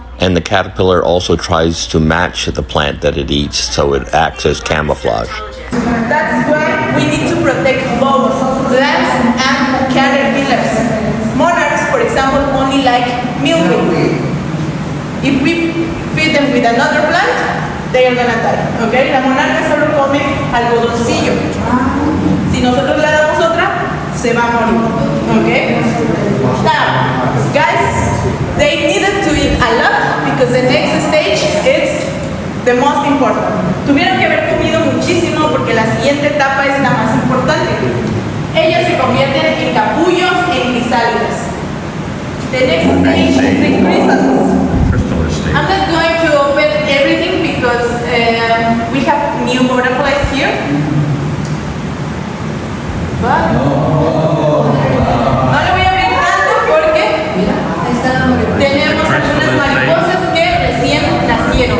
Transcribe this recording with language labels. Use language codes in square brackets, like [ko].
[en] And the caterpillar also tries to match the plant that it eats, so it acts as camouflage. That's why we need to protect both plants and caterpillars. Monarchs, for example, only like milkweed. If we feed them with another plant, they are gonna die. [es] Okay? La monarca solo come algodoncillo. Si nosotros le damos otra, se va a morir. [en] Okay? Now, guys, they needed to eat a lot because the next stage is the most important. [es] Tuvieron que haber comido muchísimo porque la siguiente etapa es la más importante. Ellos se convierten en capullos en crisálidas. [en] The next stage is the chrysalis. I'm not going to open everything because we have new butterflies here. [es] But no le voy a abrir tanto porque tenemos algunas mariposas que recién nacieron.